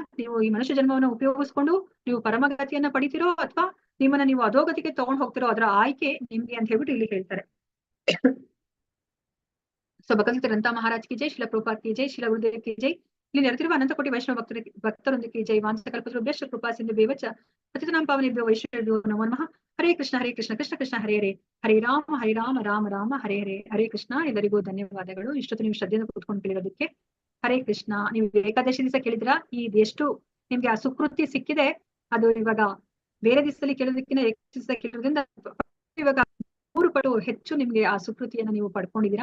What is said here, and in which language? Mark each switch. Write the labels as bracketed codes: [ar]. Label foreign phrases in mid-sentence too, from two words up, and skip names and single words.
[kn] ನೀವು ಈ ಮನುಷ್ಯ ಜನ್ಮವನ್ನು ಉಪಯೋಗಿಸ್ಕೊಂಡು ನೀವು ಪರಮಗತಿಯನ್ನ ಪಡಿತೀರೋ ಅಥವಾ ನಿಮ್ಮನ್ನ ನೀವು ಅಧೋಗತಿಗೆ ತಗೊಂಡ್ ಹೋಗ್ತಿರೋ ಅದರ ಆಯ್ಕೆ ನಿಮ್ಗೆ ಅಂತ ಹೇಳ್ಬಿಟ್ಟು ಇಲ್ಲಿ ಹೇಳ್ತಾರೆ. [hi] सो भगवंत ग्रंथ महाराज की जय, शील प्रभुपाद की जय, शील गुरुदेव की जय. [kn] ಇಲ್ಲಿ ನೆರೆದಿರುವ ಅನಂತ ಕೋಟಿ ವೈಷ್ಣವ ಭಕ್ತರೊಂದಿಗೆ ಜೈ. [sa] ವಾಂಸಕಲ್ಪತರುಭ್ಯಶ್ಚ ಕೃಪಾ ಸಿಂಧು ಬೇವಚ ಪತಿತನಾಂ ಪಾವನೇಭ್ಯೋ ವೈಷ್ಣವೇಭ್ಯೋ ನಮೋ ನಮಃ. ಹರೇ ಕೃಷ್ಣ ಕೃಷ್ಣ ಕೃಷ್ಣ ಹರೇ ಹರೇ, ಹರೇ ರಾಮ ರಾಮ ರಾಮ ಹರೇ ಹರೇ. ಹರೇ ಕೃಷ್ಣ. [kn] ಎಲ್ಲರಿಗೂ ಧನ್ಯವಾದಗಳು ಇಷ್ಟೊತ್ತು ನೀವು ಶ್ರದ್ಧೆಯಿಂದ ಕೂತ್ಕೊಂಡು ಕೇಳಿರೋದಕ್ಕೆ. ಹರೇ ಕೃಷ್ಣ. ನೀವು ಏಕಾದಶಿ ದಿವಸ ಕೇಳಿದ್ರ ಎಷ್ಟು ನಿಮ್ಗೆ ಆ ಸುಕೃತಿ ಸಿಕ್ಕಿದೆ, ಅದು ಇವಾಗ ಬೇರೆ ದಿವಸದಲ್ಲಿ ಕೇಳೋದಕ್ಕಿಂತ ದಿವಸ ಕೇಳೋದ್ರಿಂದ ಇವಾಗ 3 ಪಟ್ಟು ಹೆಚ್ಚು ನಿಮ್ಗೆ ಆ ಸುಕೃತಿಯನ್ನ ನೀವು ಪಡ್ಕೊಂಡಿದ್ದೀರಾ.